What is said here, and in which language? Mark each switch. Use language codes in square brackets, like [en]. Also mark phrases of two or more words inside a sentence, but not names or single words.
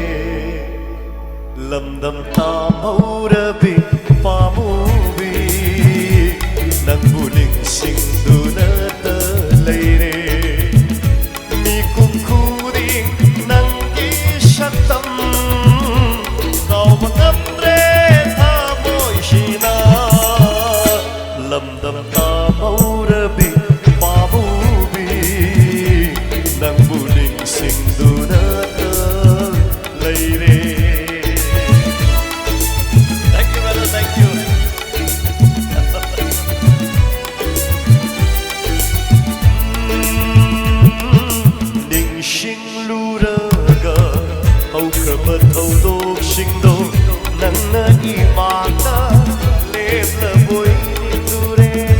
[mni] lamdam tamhaurabi pamubi nangbu ningsingduna ta leire mi kumkuring nanggi shatam kau mengamre thamoy shina lamdam tamhaurabi pamubi nangbu ningsingduna ta leire. [en] Thank you, brother. Thank you. [mni] Ningsing luraga haukraba thaudok singdo nangna imana lebla boy nindure